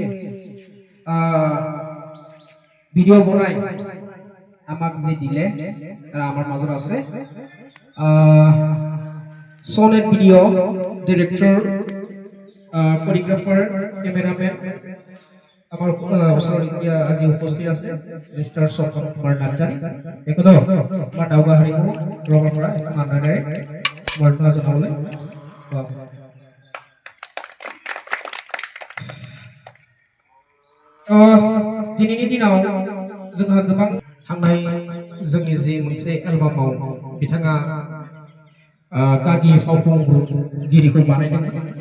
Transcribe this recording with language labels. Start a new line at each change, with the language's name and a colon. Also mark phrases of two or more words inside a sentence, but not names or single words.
Assamese: ভিডিঅ' বনাই আমাক যি দিলে আমাৰ মাজত আছে সনেট
English: video director,
Assamese: কোৰিওগ্ৰাফাৰ, কেমেৰামেন আমার আজি উপস্থিত আছে মিস্টার সপ্তম কুমার নার্জারি। তেখেত আমার দাউগা হাৰিমু ক্লাবৰ পৰা এখন আদৰণেৰে সম্বৰ্ধনা জনাবলৈ
Bodo: दिनैनि दिनाव जोंहा गोबां थांनाय जोंनि जि मोनसे एलबामाव बिथाङा गागि फावखुंगुरगिरिखौ बानायदोंमोन।